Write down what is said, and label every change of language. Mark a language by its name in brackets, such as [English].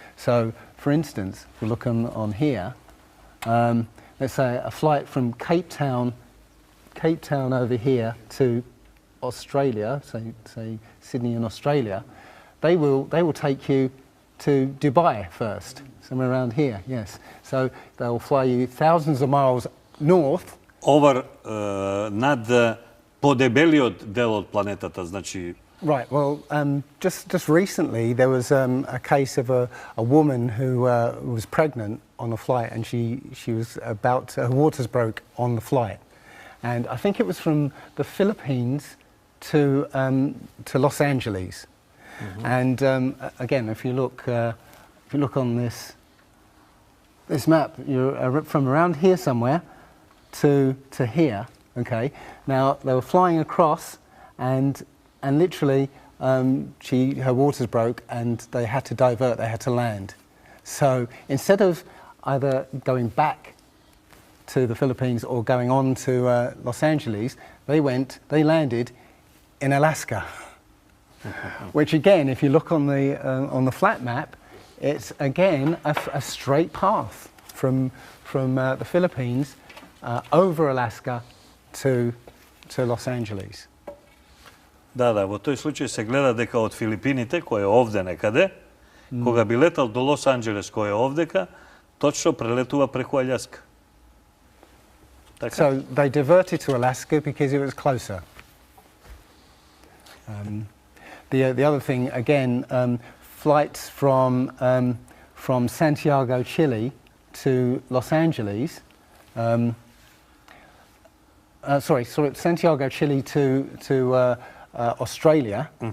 [English] So, for instance, if we look on here, let's say a flight from Cape Town over here to Australia, say Sydney in Australia, they will take you to Dubai first, somewhere around here, yes. So they'll fly you thousands of miles north. Over [Macedonian] над подебелиот дел од планетата, значи. [English] Right, well, just recently there was a case of a woman who was pregnant on a flight, and she was her waters broke on the flight. And I think it was from the Philippines to Los Angeles. Mm-hmm. And again, if you look on this map, you're from around here somewhere to here. Okay. Now they were flying across, and literally her waters broke, and they had to divert. They had to land. So instead of either going back to the Philippines or going on to Los Angeles, they landed in Alaska. Which again, if you look on the flat map, it's again a straight path from the Philippines over Alaska to Los Angeles. [Macedonian] Да, во тој случај се гледа дека од Филипините, кој е овде некаде, кога би летал до Лос Анџелес, кој е овдека, точно прелетува преку Аљаска. [English] So they diverted to Alaska because it was closer. The other thing, again, flights from Santiago, Chile to Los Angeles, Santiago, Chile to Australia,